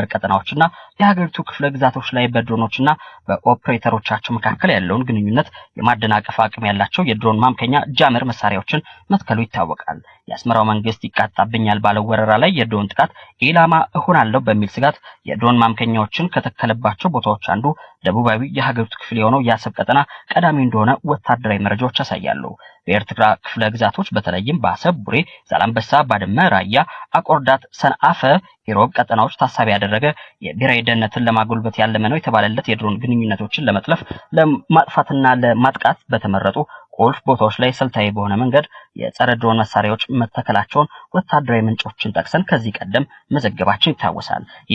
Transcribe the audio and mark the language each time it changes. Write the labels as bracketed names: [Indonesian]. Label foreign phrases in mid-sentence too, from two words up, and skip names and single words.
[Amharic] ቀጠናዎችና የሀገሪቱ ክፍለ ግዛቶች ላይ በድሮኖችና በኦፕሬተሮቻቸው መካከል ያለውን ግንኙነት የማደናቀፍ አቅም ያላቸው የድሮን ማምከኛ ጃመር መሳሪያዎችን መትከሉ ይታወቃል። የአስመራው መንግስት ይቃጣብኛል ባለው ወረራ ላይ የድሮን ጥቃት ኢላማ እሆናለሁ በሚል ስጋት የድሮን ማምከኛዎችን ከተከለባቸው ቦታዎች አንዱ ደቡባዊ የሀገሪቱ ክፍል የሆነው የአሰብ ቀጠና ቀዳሚ እንደሆነ ወታደራዊ መረጃዎች ያሳያሉ። በኤርትራ ክፍለ ግዛቶች በተለይም በአሰብ፣ ቡሬ፣ ዛላምበሳ፣ ባድመ፣ ራያ፣ አቆርዳት፣ ሰንአፈ፣ ኢሮብ ቀጠናዎች ታሳቢ ያደረገ የብሔራዊ ደህንነትን ለማጎልበት ያለመ ነው የተባለለት የድሮን ግንኙነቶችን ለመጥለፍ ለማጥፋትና ለማጥቃት በተመረጡ ቁልፍ ቦታዎች ላይ ስልታዊ በሆነ መንገድ የጸረ ድሮን መሳሪያዎች መተከላቸውን ወታደራዊ ምንጮችን ጠቅሰን ከዚህ ቀደም መዘገባችን ይታወሳል። ይህ